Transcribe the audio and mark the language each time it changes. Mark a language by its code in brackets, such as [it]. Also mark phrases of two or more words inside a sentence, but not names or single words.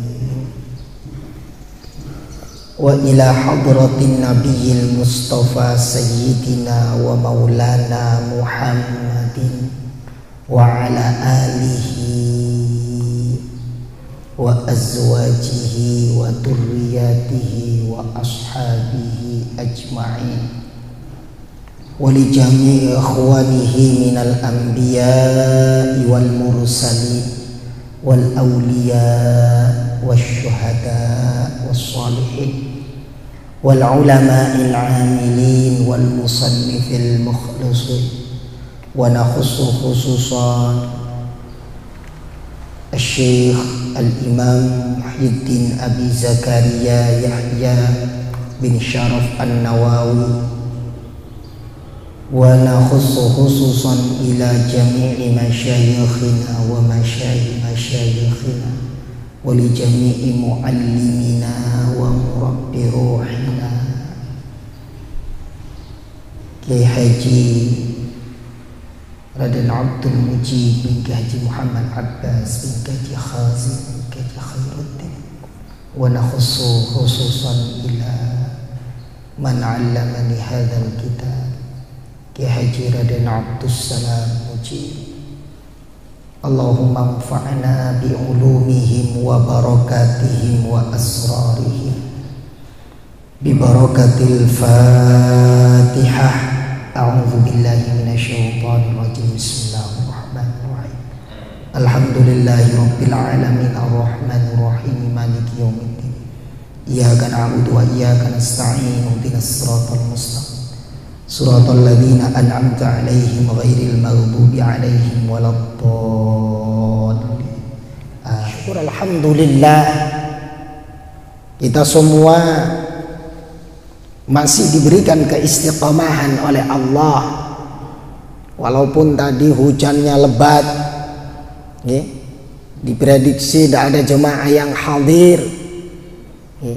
[ar] وإلى حضرة النبي المصطفى سيدنا ومولانا محمد وعلى آله وأزواجه وذرياته وأصحابه أجمعين، ولجميع إخوانه من الأنبياء والمرسلين والأولياء والشهداء والصالحين والعلماء العاملين والمصنفين المخلصين، ونخص خصوصا الشيخ الإمام محيي الدين أبي زكريا يحيى بن شرف النووي، ونخص خصوصا إلى جميع مشايخنا ومشايخنا ولجميع معلمينا ومربي روحنا Kiai Haji Raden Abdul Mujib bin Haji Muhammad Abbas bin Haji Khazim bin Haji Khairuddin, wa nakhussu khususan ila man 'allamani hadzal kitab Kiai Haji Raden Abdus Salam Mujib. اللهم انفعنا بعلومهم وبركاتهم وأسرارهم ببركة الفاتحة. أعوذ بالله من الشيطان الرجيم. بسم الله الرحمن الرحيم. الحمد لله رب العالمين الرحمن الرحيم مالك يوم الدين. إياك نعبد وإياك نستعين اهدنا الصراط المستقيم صراط الذين أنعمت عليهم غير المغضوب عليهم ولا الضالين. [id] Syukur alhamdulillah, kita semua masih diberikan keistiqomahan oleh Allah, walaupun tadi hujannya lebat ya, diprediksi tidak ada jemaah yang hadir ya.